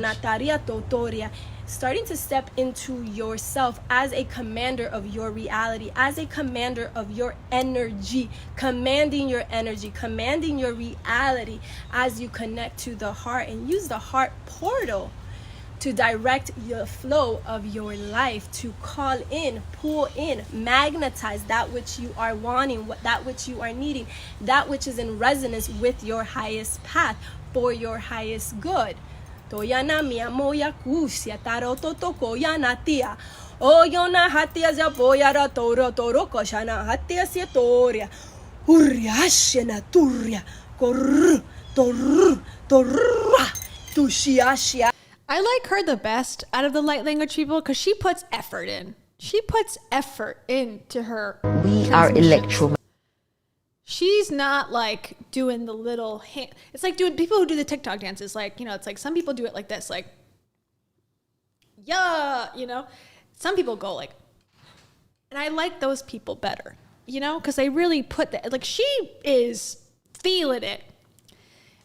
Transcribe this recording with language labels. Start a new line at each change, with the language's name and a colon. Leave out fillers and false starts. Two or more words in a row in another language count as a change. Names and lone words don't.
English: Anataria Totoria, starting to step into yourself as a commander of your reality, as a commander of your energy, commanding your energy, commanding your reality as you connect to the heart and use the heart portal to direct the flow of your life, to call in, pull in, magnetize that which you are wanting, that which you are needing, that which is in resonance with your highest path for your highest good. Toyana mia moya kusia taroto tokoyana tia. Oyona hatia zaboyara toro toro koshana hatia sietoria. Uriashena turia kor tor torra tushiashia. I like her the best out of the light language people because she puts effort in. She puts effort into her. We are electro. She's not like doing the little hand. It's like doing people who do the TikTok dances. Like, it's like some people do it like this, like, yeah, Some people go like, and I like those people better, because they really put that, like she is feeling it.